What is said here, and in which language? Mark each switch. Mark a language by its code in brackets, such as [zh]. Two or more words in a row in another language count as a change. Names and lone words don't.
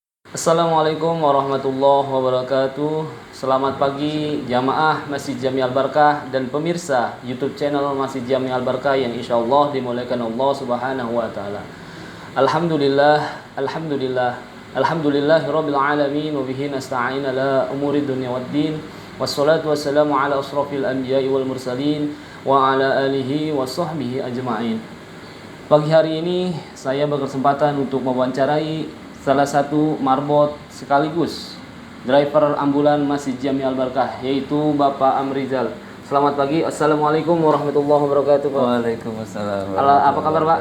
[ar] السلام عليكم ورحمة الله وبركاته. [id] Selamat pagi jamaah Masjid Jami Al Barkah dan pemirsa YouTube channel Masjid Jami Al Barkah yang [ar] إن شاء الله [id] dimuliakan Allah [ar] سبحانه وتعالى. الحمد لله الحمد لله الحمد لله رب العالمين وبه نستعين على أمور الدنيا والدين. والصلاة والسلام على أشرف الأنبياء والمرسلين وعلى آله وصحبه أجمعين. [id] Pagi hari ini saya berkesempatan untuk mewawancarai salah satu marbot sekaligus driver ambulan Masjid Jami Al Barkah, yaitu Bapak Amrizal. Selamat pagi. [ar] السلام عليكم ورحمة الله وبركاته, Pak. وعليكم السلام. [id] Apa kabar, Pak?